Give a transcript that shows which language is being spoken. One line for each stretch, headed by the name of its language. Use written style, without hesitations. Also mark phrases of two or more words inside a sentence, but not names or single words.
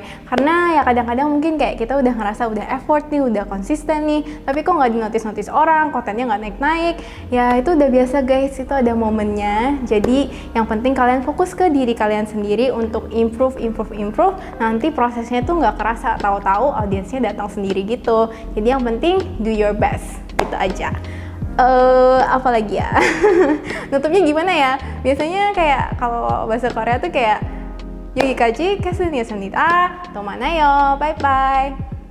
Indonesian: Karena ya kadang-kadang mungkin kayak kita udah ngerasa udah effort nih, udah konsisten nih, tapi kok nggak di-notice orang, kontennya nggak naik-naik. Ya itu udah biasa guys, itu ada momennya. Jadi yang penting kalian fokus ke diri kalian sendiri untuk improve. Nanti prosesnya tuh nggak kerasa, tahu-tahu audiensnya datang sendiri gitu. Jadi yang penting
English: do your best,
Indonesian: gitu aja. Apalagi ya? Nutupnya gimana ya? Biasanya kayak kalau bahasa Korea tuh kayak
Korean: 여기까지 캐스니였습니다. 또 만나요.
English: Bye bye.